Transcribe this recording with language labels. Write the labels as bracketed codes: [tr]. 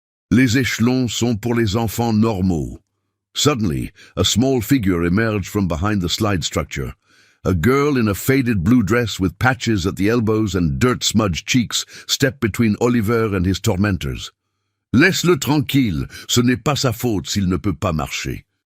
[fr] Les échelons sont pour les enfants normaux. [en] Suddenly, a small figure emerged from behind the slide structure. A girl in a faded blue dress with patches at the elbows and dirt-smudged cheeks stepped between Oliver and his tormentors. [fr] Laisse-le tranquille, ce n'est pas sa faute s'il ne peut pas marcher.